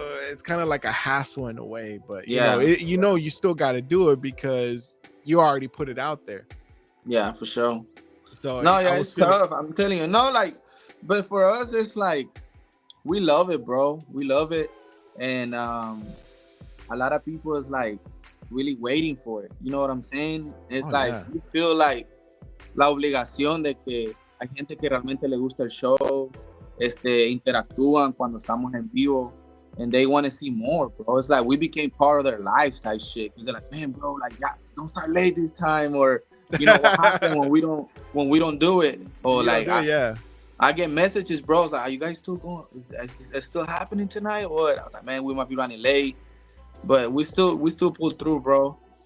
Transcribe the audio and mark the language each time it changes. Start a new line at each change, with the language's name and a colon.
English: It's kind of like a hassle in a way, but you still got to do it because you already put it out there. Yeah, for sure. So it's tough. I'm telling you, but for us, it's like we love it, bro. We love it, and a lot of people is like really waiting for it. You know what I'm saying? It's you feel like
Spanish: la obligación de que hay gente que realmente le gusta el show. Interactúan cuando estamos en vivo,
English: and they want to see more, bro. It's like we became part of their lives type shit, because they're like, "Man, bro, like, yeah, don't start late this time," or what happened when we don't do it, or I get messages, bro. It's like, "Are you guys still going? Is it still happening tonight?" Or I was like, "Man, we might be running late, but we still pull through, bro."